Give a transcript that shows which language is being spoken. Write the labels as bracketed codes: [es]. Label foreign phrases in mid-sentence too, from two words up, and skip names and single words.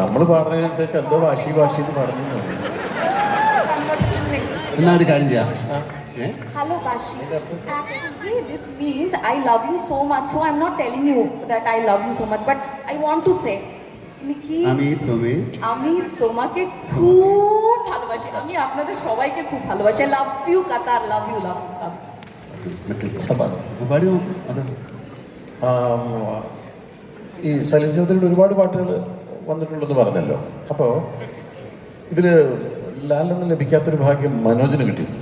[ml] നമ്മൾ പാടുന്നതിനനുസരിച്ച് എന്തോ ഭാഷി എന്ന് പറഞ്ഞു. [en] Hello Bashi. Actually, this means I love you so much. So I'm not telling you that I love you so much, but I want to say, [bn] আমি তোমাকে খুব ভালোবাসি। আমি আপনাদের সবাইকে খুব ভালোবাসি। [en] love you Qatar, love you, love [ml] ഈ സലീം ചൗധരിയുടെ ഒരുപാട് പാട്ടുകൾ വന്നിട്ടുണ്ടെന്ന് പറഞ്ഞല്ലോ. അപ്പോൾ ഇതിൽ ലാലിന് ലഭിക്കാത്തൊരു ഭാഗ്യം മനോജിന് കിട്ടിയിട്ടുണ്ട്.